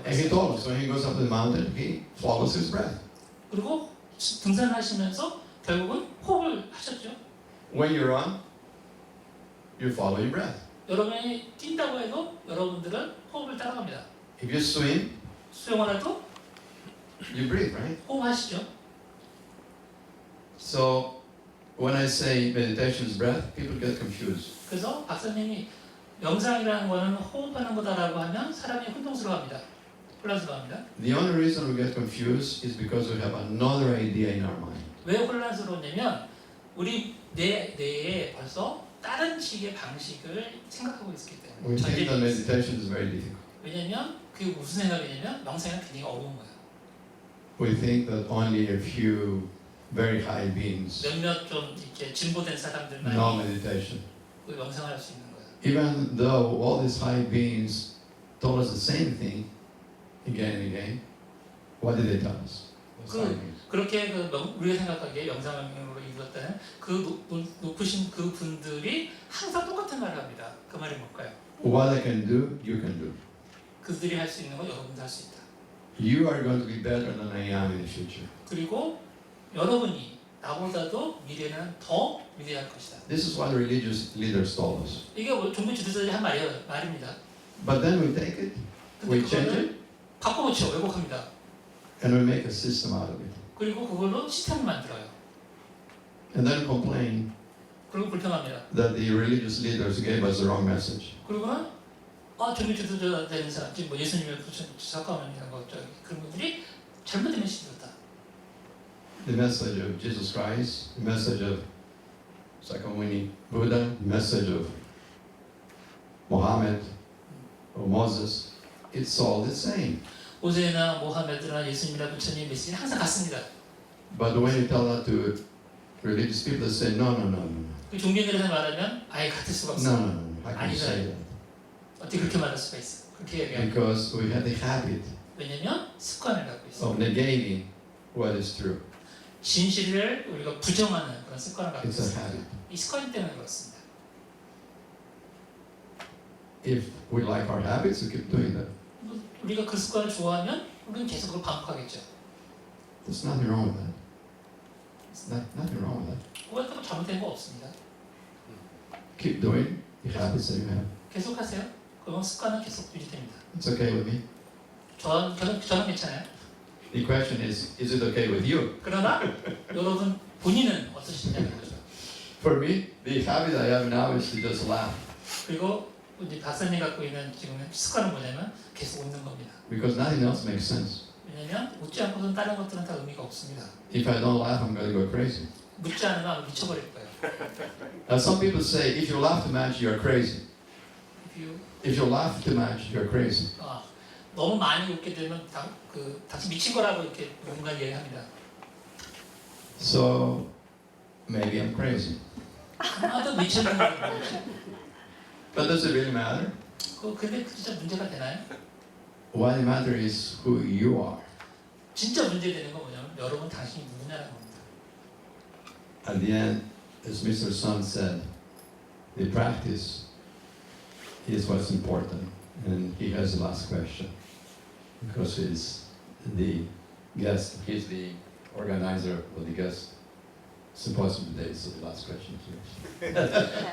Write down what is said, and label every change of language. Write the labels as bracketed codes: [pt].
[en] And he [ko] 했어요. [en] told us when he goes up the mountain, he follows his breath. [ko] 그리고 등산하시면서 결국은 호흡을 하셨죠. [en] When you run, you follow your breath. [ko] 여러분이 뛴다고 해도 여러분들은 호흡을 따라갑니다. [en] If you swim, [ko] 수영을 해도 [en] you breathe, right? [ko] 호흡하시죠. [en] So when I say meditation is breath, people get confused. [ko] 그래서 박사님이 명상이라는 거는 호흡하는 거다라고 하면 사람이 혼동스러워합니다. 혼란스러워합니다. [en] The only reason we get confused is because we have another idea in our mind. [ko] 왜 혼란스러웠냐면 우리 뇌에 벌써 다른 식의 방식을 생각하고 있기 [en] We [ko] 때문에 [en] think that [ko] 전제가 있어요. [en] meditation is very difficult. [ko] 왜냐면 그게 무슨 생각이냐면 명상은 굉장히 어려운 거예요. [en] We think that only a few very high beings [ko] 몇몇 좀 이렇게 진보된 사람들만 [en] know meditation. [ko] 그 명상을 할 수 있는 거예요. [en] Even though all these high beings told us the same thing again and again, what did they tell us? Those high beings. [ko] 그렇게 우리가 생각하기에 명상으로 이루었다는 그 높으신 그 분들이 항상 똑같은 말을 합니다. 그 말이 뭘까요? [en] What I can do, you can do. [ko] 그들이 할 수 있는 건 여러분도 할 수 있다. [en] You are going to be better than I am in the future. [ko] 그리고 여러분이 나보다도 미래는 더 위대할 것이다. [en] This is what religious leaders told us. [ko] 이게 종교 지도자들이 한 말입니다. [en] But then we take it, [ko] 근데 [en] we change [ko] 그거를 [en] it, [ko] 바꿔놓죠. 왜곡합니다. [en] and we make a system out of it. [ko] 그리고 그걸로 시스템을 만들어요. [en] And then complain [ko] 그리고 불평합니다. [en] that the religious leaders gave us the wrong message. [ko] 그리고는 종교 지도자 되는 사람, 뭐 예수님을 잠깐만 이런 거 그런 분들이 잘못된 메시지를 줬다. [en] The message of Jesus Christ, the message of Sakamuni Buddha, the message of Muhammad or Moses, it's all the same. [ko] 모세나 모하메드나 예수님이나 부처님 메시지는 항상 같습니다. [en] But when you tell that to religious people, they say, no, no, no, no, [ko] 그 종교인들에서 말하면 아예 같을 수가 [en] no, [ko] 없어. [en] no, no, how can you say that? [ko] 어떻게 그렇게 말할 수가 있어? 그렇게 얘기하면 [en] Because we have the habit [ko] 왜냐면 습관을 갖고 있어요. [en] of negating what is true. [ko] 진실을 우리가 부정하는 그런 습관을 갖고 [en] It's a [ko] 있습니다. [en] habit. [ko] 이 습관 때문에 그렇습니다. [en] If we like our habits, we keep doing that. [ko] 우리가 그 습관을 좋아하면 우리는 계속 그걸 반복하겠죠. [en] There's nothing wrong with that. Nothing wrong with that. [ko] 그것도 잘못된 거 없습니다. [en] Keep doing the habits that you have. [ko] 계속하세요. 그럼 습관은 계속 유지됩니다. [en] It's okay with me. [ko] 저는 괜찮아요. [en] The question is it okay with you? [ko] 그러나 여러분 본인은 어떠시냐는 거죠. [en] For me, the habit I have now is to just laugh [ko] 그리고 이제 박사님 갖고 있는 지금 습관은 뭐냐면 계속 웃는 겁니다. [en] because nothing else makes sense. [ko] 왜냐면 웃지 않고서는 다른 것들은 다 의미가 없습니다. [en] If I don't laugh, I'm going to go crazy. [ko] 웃지 않으면 미쳐버릴 거예요. [en] Some people say if you laugh too much, you're crazy. If you laugh too much, you're crazy. [ko] 너무 많이 웃게 되면 당신 미친 거라고 이렇게 누군가 얘기합니다. [en] So maybe I'm crazy. [ko] 아마도 미쳤는 거예요. [en] But does it really matter? [ko] 근데 진짜 문제가 되나요? [en] What matters is who you are. [ko] 진짜 문제되는 건 뭐냐면 여러분 당신이 누구냐라는 겁니다. [en] At the end, as Mr. Sun said, the practice is what's important. And he has the last question because he's the guest, he's the organizer of the guest symposium today, so the last question is yours.